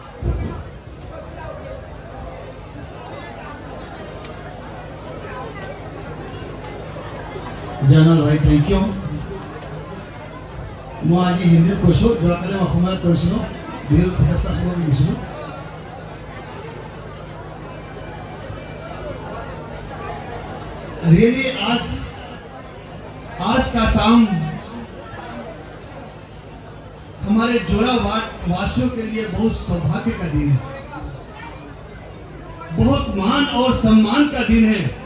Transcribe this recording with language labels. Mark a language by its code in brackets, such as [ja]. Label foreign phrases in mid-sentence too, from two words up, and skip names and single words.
[as] জানাল ভাই [en] thank you [as] মই আজি হিন্দীত কৈছোঁ যোৱাকালি মই অসমীয়াত কৈছিলোঁ বিহুৰ শুভেচ্ছা চবকে দিছিলোঁ [hi] रियली आज का शाम हमारे जोराबाट वासियों के लिए बहुत सौभाग्य का दिन है बहुत मान और सम्मान का दिन है